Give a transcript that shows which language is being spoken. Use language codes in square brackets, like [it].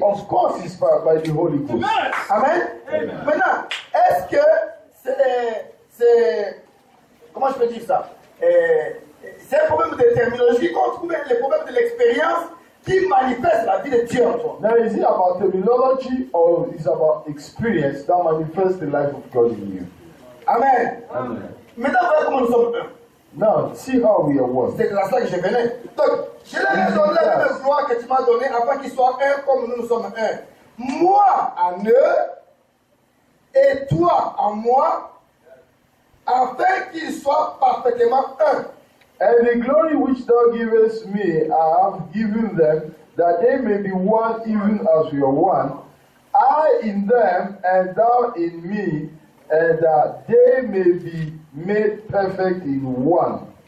[en] Of course, it's by the Holy Ghost. Amen. [fr] Maintenant, est-ce que c'est comment je peux dire ça? C'est un problème de terminologie qu'on trouve les problèmes de l'expérience qui manifeste la vie de Dieu en toi. [en] Now, is it about terminology or is it about experience that manifests the life of God in you? Amen. Amen. [fr] Maintenant, voilà comment nous sommes un. [en] Now, see how we are one. [fr] C'est grâce à ça que je venais. Donc, je leur ai donné la même gloire que tu m'as donnée afin qu'ils soient un comme nous sommes un. Moi en eux et toi en moi, afin qu'ils soient parfaitement un. [en] And the glory which thou givest me, I have given them, that they may be one even as we are one. I in them, and thou in me, and that they may be made perfect in one.